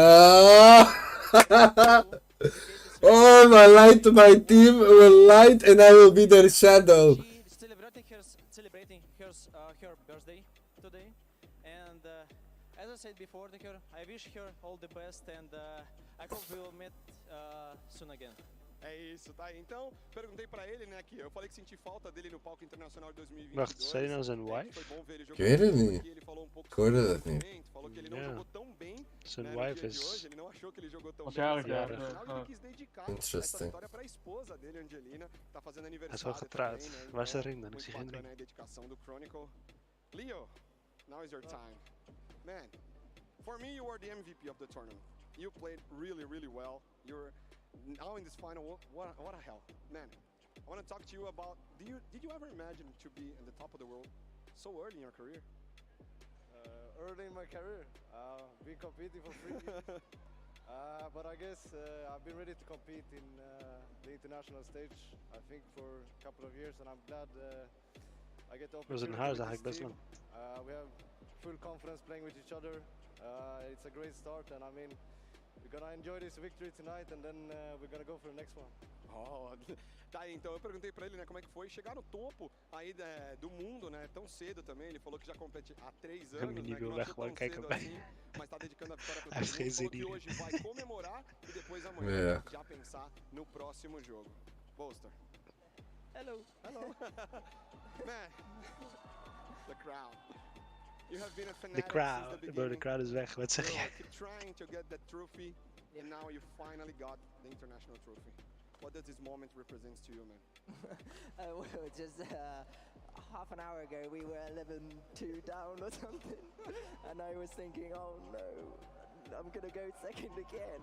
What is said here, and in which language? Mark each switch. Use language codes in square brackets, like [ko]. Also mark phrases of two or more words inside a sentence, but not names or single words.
[en] Oh, my light to my team will light and I will be their shadow. She's celebrating her birthday today, and as I said before to her, I wish her all the best and I hope we will meet soon again. [pt] É isso, tá? Então, perguntei pra ele, né, que eu falei que senti falta dele no palco internacional de 2022. [nl] Wacht, zei hij nou zijn wife? Ik weet het niet. Ik hoorde dat niet. [pt] Falou que ele não jogou tão bem, [nl] zijn [pt] né, [nl] wife [pt] no dia [nl] is... [pt] de hoje, ele não achou que ele jogou tão [nl] Was [pt] bem. [nl] jarig, ja. [pt] Afinal, ele quis dedicar essa [nl] Interesting. [pt] vitória pra esposa dele, Angelina, tá fazendo [nl] Hij is wel [pt] aniversário [nl] getrouwd. [pt] também, né? [nl] Waar is de [pt] Então, [nl] ring dan? Ik [pt] muito [nl] zie geen [pt] bacana [nl] ring. [pt] a dedicação do [en] Chronicle. Leo, now is your time. Man, for me you were the MVP of the tournament. You played really, really well. You're now in this final, what a hell, man! I want to talk to you about. Did you ever imagine to be in the top of the world so early in your career? Early in my career, been competing for 3 years. But I guess I've been ready to compete in the international stage. I think for a couple of years, and I'm glad I get the [nl] Dat is [en] opportunity. [nl] een huis [en] with [nl] eigenlijk [en] this [nl] best [en] team. [nl] lang. [en] We have full confidence playing with each other. It's a great start, and I mean, we're gonna enjoy this victory tonight, and then we're gonna go for the next one. [pt] Oh, tá aí, então eu perguntei pra ele, né, como é que foi chegar no topo aí do mundo, né, tão cedo também. Ele falou que já compete há 3 anos, né, que não achou tão cedo assim, mas tá dedicando a vitória pra todo mundo. Falou que hoje vai comemorar e depois amanhã já pensar no próximo jogo. [en] Bolster. Hello. Hello. Man, the crowd. You have been a fanatic [nl] De crowd, [en] since the [nl] bro, de [en] beginning. [nl] crowd is weg. Wat zeg [en] You [nl] jij? [en] keep trying to get that trophy, and now you finally got the international trophy. What does this moment represent to you, man? Well, just half an hour ago we were 11-2 down or something, and I was thinking, oh no, I'm gonna go second again.